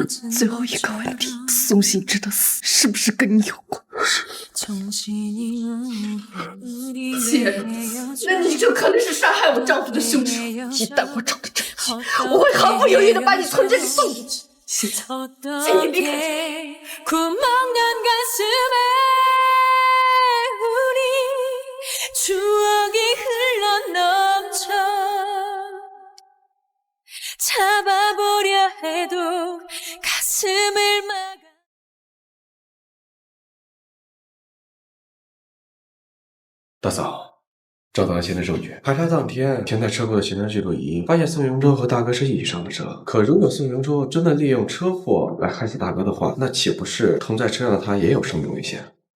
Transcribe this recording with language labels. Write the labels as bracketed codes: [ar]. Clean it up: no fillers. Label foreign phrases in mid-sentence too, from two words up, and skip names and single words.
[zh] 最后一个问题，宋行之的死是不是跟你有关？既然如此，那你就可能是杀害我丈夫的凶手。一旦我找到证据，我会毫不犹豫地把你从这里送出去。请你离开这里。 [ko] 구멍난 가슴에 우리 추억이 흘러넘쳐 잡아보려 해도 가슴을 막아 [zh] 大嫂，找到了现场证据。排查当天停在车库的行车记录仪发现宋永洲和大哥是一起上的车。可如果宋永洲真的利用车祸来害死大哥的话，那岂不是同在车上的他也有生命危险？